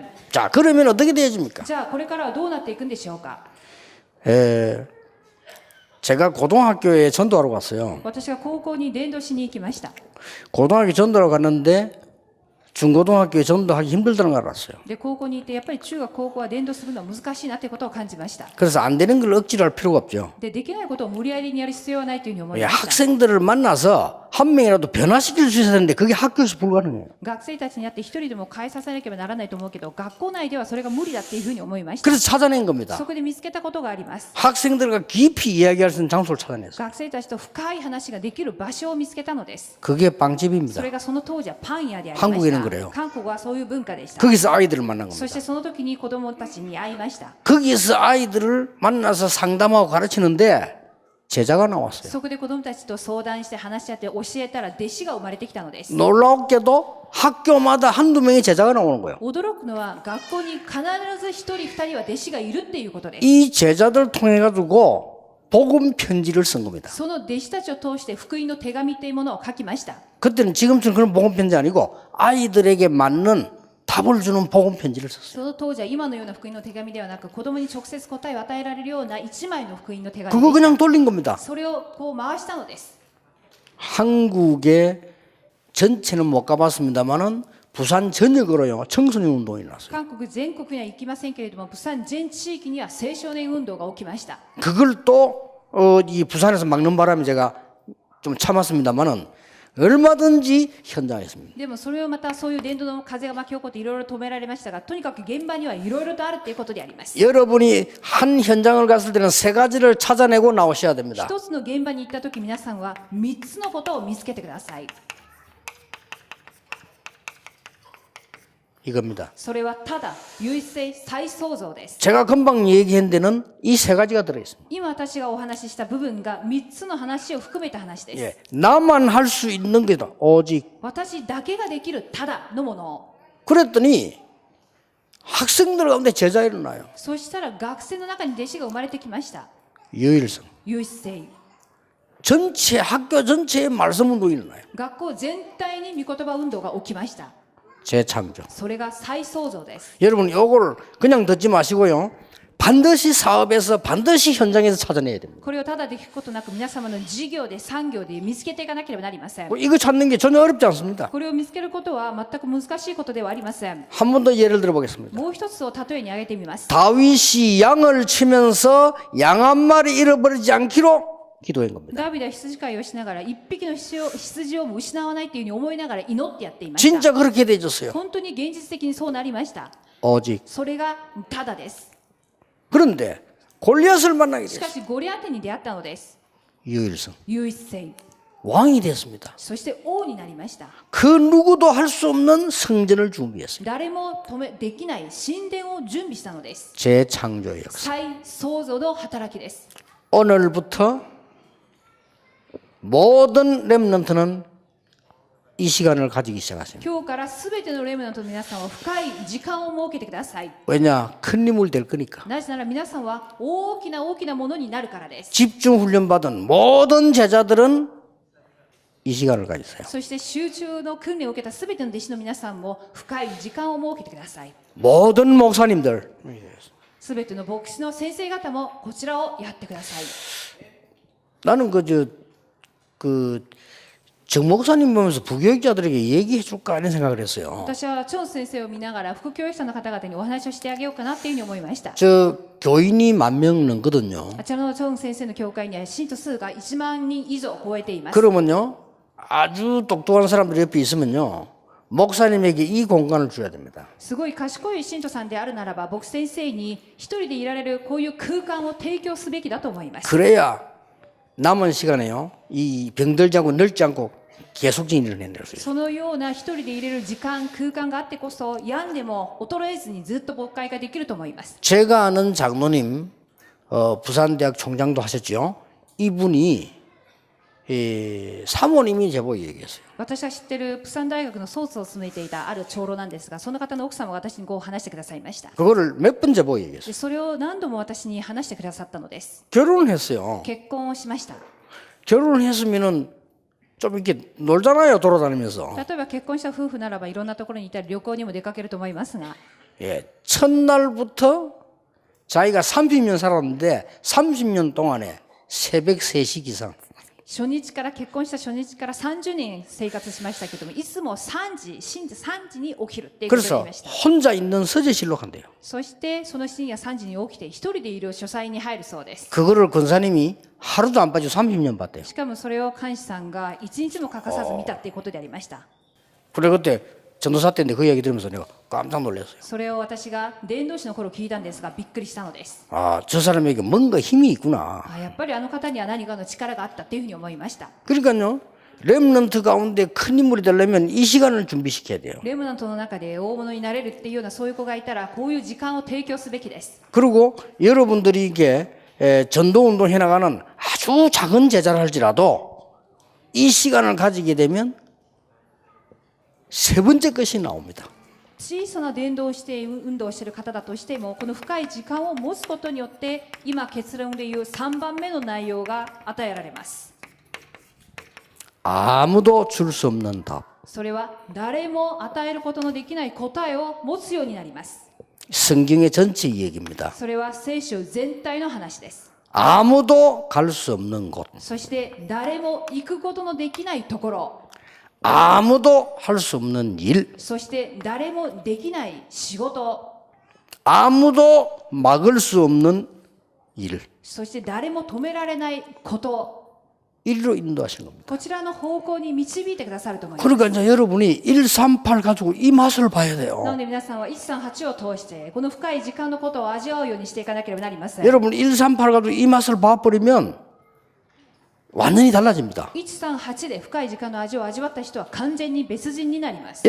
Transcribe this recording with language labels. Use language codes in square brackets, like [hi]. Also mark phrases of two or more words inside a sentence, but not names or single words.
[ko] 자, 그러면 어떻게 되어집니까? [ja] じゃあこれからはどうなっていくんでしょうか。 [ko] 제가 고등학교에 전도하러 갔어요. [ja] 私が高校に伝道しに行きました。 [ko] 고등학교 전도하러 갔는데 중고등학교에 전도하기 힘들다는 걸 알았어요. [ja] で高校に行ってやっぱり中学高校は伝道するのは難しいなということを感じました。 [ko] 그래서 안 되는 걸 억지로 할 필요가 없죠. [ja] でできないことを無理やりにやる必要はないというふうに思い [ko] 예, [ja] ました。 [ko] 학생들을 만나서 한 명이라도 변화시킬 수 있어야 되는데 그게 학교에서 불가능해요. [ja] 学生たちに会って一人でも変えさせなければならないと思うけど、学校内ではそれが無理だっていうふうに思いました。 [ko] 그래서 찾아낸 겁니다. [ja] そこで見つけたことがあります。 [ko] 학생들과 깊이 이야기할 수 있는 장소를 찾아냈어요. [ja] 学生たちと深い話ができる場所を見つけたのです。 [ko] 그게 [ja] そ [ko] 빵집입니다. [ja] れがその当時はパン屋でありま [ko] 한국에는 [ja] し [ko] 그래요 [ja] た。韓国はそういう文化でした。 [ko] 거기서 아이들을 만난 [ja] そし [ko] 겁니다. [ja] てその時に子供たちに会いました。 [ko] 거기서 아이들을 만나서 상담하고 가르치는데 제자가 나왔어요. [ja] そこで子供たちと相談して話し合って教えたら弟子が生まれてきたのです。 [ko] 놀랍게도 학교마다 한두 명의 제자가 나오는 거예요. [ja] 驚くのは学校に必ず一人二人は弟子がいるっていうことです。 [ko] 이 제자들 통해 가지고 복음 편지를 쓴 겁니다. [ja] その弟子たちを通して福音の手紙っていうものを書きました。 [ko] 그때는 지금처럼 그런 복음 편지 아니고 아이들에게 맞는 답을 주는 복음 편지를 썼어요. [ja] その当時は今のような福音の手紙ではなく、子供に直接答えを与えられるような一枚の福音の手紙 [ko] 그거 [ja] で [ko] 그냥 돌린 겁니다. [ja] それをこう回したのです。 [ko] 한국의 전체는 못 가봤습니다만은 부산 전역으로요 청소년 운동이 났어요. [ja] 韓国全国には行きませんけれども、釜山全地域には青少年運動が起きました。 [ko] 그걸 또 이 부산에서 막는 바람에 제가 좀 참았습니다만은 얼마든지 현장에 있습니다. [ja] でもそれをまたそういう伝道の風が巻き起こっていろいろ止められましたが、とにかく現場にはいろいろとあるということであります。 [ko] 여러분이 한 현장을 갔을 때는 세 가지를 찾아내고 나오셔야 됩니다. [ja] 一つの現場に行った時、皆さんは3つのことを見つけてください。 [ko] 이겁니다. [ja] それはただ唯一性再創造です。 [ko] 제가 금방 얘기한 데는 이 세 가지가 들어있습니다. [ja] 今私がお話しした部分が3つの話を含めた話です。 [ko] 예, 나만 할 수 있는 게다. 오직. [ja] 私だけができるただのものを。 [ko] 그랬더니 학생들 가운데 제자 일어나요. [ja] そしたら学生の中に弟子が生まれてきました。 [ko] 유일성. [ja] 唯一性。 [ko] 전체 학교 전체에 말씀 운동이 일어나요. [ja] 学校全体に御言葉運動が起きました。 [ko] 재창조. [ja] それが再創造です。 [ko] 여러분 요거를 그냥 듣지 마시고요. 반드시 사업에서 반드시 현장에서 찾아내야 됩니다. [ja] これをただで聞くことなく、皆様の事業で産業で見つけていかなければなりません。 [ko] 이거 찾는 게 전혀 어렵지 않습니다. [ja] これを見つけることは全く難しいことではありません。 [ko] 한 번 더 예를 들어보겠습니다. [ja] もう一つを例えに挙げてみます。 [ko] 다윗이 양을 치면서 양 한 마리 잃어버리지 않기로 기도한 겁니다. [ja] ダビデは羊飼いをしながら一匹の羊をも失わないというふうに思いながら祈ってやっていました。 [ko] 진짜 그렇게 되어졌어요. [ja] 本当に現実的にそうなりました。 [ko] 오직. [ja] それがただです。 [ko] 그런데 골리앗을 만나게 [ja] しか [ko] 됐어요. [ja] しゴリアテに出会ったのです。 [ko] 유일성. [ja] 唯一性。 [ko] 왕이 됐습니다. [ja] そして王になりました。 [ko] 그 누구도 할 수 없는 성전을 준비했어요. [ja] 誰もできない神殿を準備したのです。 [ko] 재창조의 역사. [ja] 再創造の働きです。 [ko] 오늘부터 모든 렘넌트는 이 시간을 가지기 시작하십니다. [ja] 今日からすべてのレムナントの皆さんは深い時間を設けてください。 [ko] 왜냐? 큰 인물 될 거니까. [ja] なぜなら皆さんは大きなものになるからです。 [ko] 집중 훈련 받은 모든 제자들은 이 시간을 가지세요. [ja] そして集中の訓練を受けたすべての弟子の皆さんも深い時間を設けてください。 [ko] 모든 목사님들 [ja] すべての牧師の先生方もこちらをやってください。 [ko] 나는 정 목사님 보면서 부교육자들에게 얘기해 줄까 이런 생각을 했어요. [ja] 私はチョン先生を見ながら副教育者の方々にお話をしてあげようかなっていうふうに思いました。 [ko] 저 교인이 10,000명 넘거든요. [ja] あちらのチョン先生の教会には信徒数が1万人以上超えています。 [ko] 그러면요 아주 똑똑한 사람들이 옆에 있으면요 목사님에게 이 공간을 줘야 됩니다. [ja] すごい賢い信徒さんであるならば牧師先生に一人でいられるこういう空間を提供すべきだと思います。 [ko] 그래야 남은 시간에요 이 병들지 않고 늙지 않고 계속 진행을 해낼 수 있어요. [ja] そのような一人でいれる時間空間があってこそ病んでも衰えずにずっと牧会ができると思います。 [ko] 제가 아는 장로님 부산대학 총장도 하셨죠. 이분이 사모님이 제보에 얘기했어요. [ja] 私が知っているプサン大学のソースを務めていたある長老なんですが、その方の奥様が私にこう話してくださいました。 [ko] 그거를 몇 번 제보에 얘기했어요. [ja] でそれを何度も私に話してくださったのです。 [ko] 결혼을 했어요. [ja] 結婚をしました。 [ko] 결혼을 했으면은 좀 이렇게 놀잖아요 돌아다니면서. [ja] 例えば結婚した夫婦ならばいろんなところにいたり旅行にも出かけると思いますが、 [ko] 예, 첫날부터 자기가 30년 살았는데 30년 동안에 새벽 3시 이상. [ja] 初日から結婚した初日から30年生活しましたけども、いつも深夜3時に起きるっていうことを言い [ko] 그래서 [ja] ました。 [ko] 혼자 있는 서재실로 간대요. [ja] そしてその深夜3時に起きて一人でいる書斎に入るそうです。 [ko] 그거를 권사님이 하루도 안 빠지고 30년 봤대요. [ja] しかもそれを監視さんが一日も欠かさず見たっていうことでありました。 [ko] 그래 그때 전도사 때인데 그 얘기 들으면서 내가 깜짝 놀랐어요. [ja] それを私が伝道師の頃聞いたんですがびっくりしたのです。 [ko] 아, 저 사람에게 뭔가 힘이 있구나. [ja] やっぱりあの方には何かの力があったっていうふうに思いました。 [ko] 그러니까요. 렘넌트 가운데 큰 인물이 되려면 이 시간을 준비시켜야 돼요. [ja] レムナントの中で大物になれるっていうようなそういう子がいたらこういう時間を提供すべきです。 [ko] 그리고 여러분들이 이게 전도운동 해나가는 아주 작은 제자를 할지라도 이 시간을 가지게 되면 세 번째 것이 나옵니다. [ja] 小さな伝道をして運動をしている方だとしてもこの深い時間を持つことによって今結論でいう3番目の内容が与えられます。 [ko] 아무도 줄 수 없는 답. [ja] それは誰も与えることのできない答えを持つようになります。 [ko] 성경의 전체 얘기입니다. [ja] それは聖書全体の話です。 [ko] 아무도 갈 수 없는 곳. [ja] そして誰も行くことのできないところ、 [ko] 아무도 할 수 없는 일. [ja] そして誰もできない仕事、 [ko] 아무도 막을 수 없는 일. [ja] そして誰も止められないこと、 [ko] 이리로 인도하신 겁니다. [ja] こちらの方向に導いてくださると思います。 [ko] 그러니까 이제 여러분이 138 가지고 이 맛을 봐야 [ja] な [ko] 돼요. [ja] ので皆さんは138を通してこの深い時間のことを味わうようにしていかなければなりません。 [ko] 여러분 138 가지고 이 맛을 봐버리면 완전히 달라집니다. [ja] 138 で深い時間の味を味わった人は完全に別人になります。